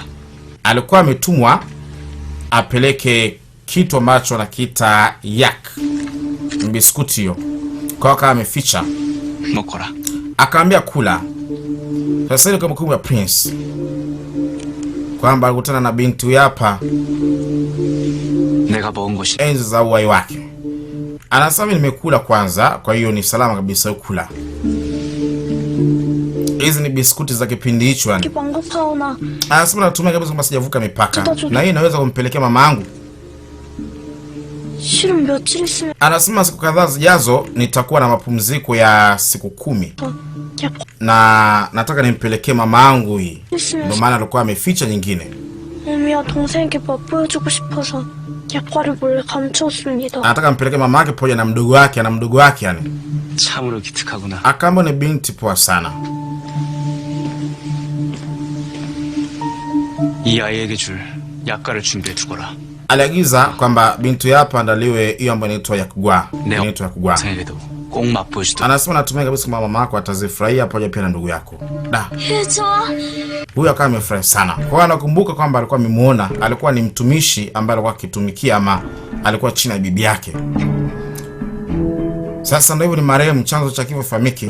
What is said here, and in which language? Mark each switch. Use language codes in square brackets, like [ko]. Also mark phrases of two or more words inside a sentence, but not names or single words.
[sw] Alikuwa ametumwa apeleke kitu ambacho anakiita yak. Biskuti hiyo. Kwa kama ameficha. Mokora. Akaambia kula. Sasa ile kumbukumbu ya Prince kwamba alikutana na binti hapa. [ko] 내가 먹은 것이 [sw] enzi za uhai wake. Anasema nimekula kwanza, kwa hiyo ni salama kabisa ukula. Hizi ni biskuti za kipindi hicho yani. Anasema natumia kabisa kama sijavuka mipaka. Na hii inaweza kumpelekea mama yangu. Anasema siku kadhaa zijazo nitakuwa na mapumziko ya siku 10. Na nataka nimpelekee mama yangu hii. Ndio maana alikuwa ameficha nyingine. Anataka mpelekee mama yake pamoja na mdogo wake, ana mdogo wake yani. [ko] 참으로 기특하구나. [sw] Akaambia ni binti poa sana. [ko] 이 아이에게 줄 약과를 준비해 두거라. [sw] Aliagiza kwamba binti hapa andaliwe hiyo ambayo inaitwa yakugwa. Inaitwa yakugwa. [ko] 꼭 맛보시도. [sw] Anasema natumai kabisa kwamba mama yako atazifurahia pamoja pia na ndugu yako. Huyu akawa amefurahi sana. Kwa hiyo anakumbuka kwamba alikuwa amemuona, alikuwa ni mtumishi ambaye alikuwa akitumikia ama alikuwa chini ya bibi yake. Sasa ndio hivyo, ni marehemu, chanzo cha kifo famiki.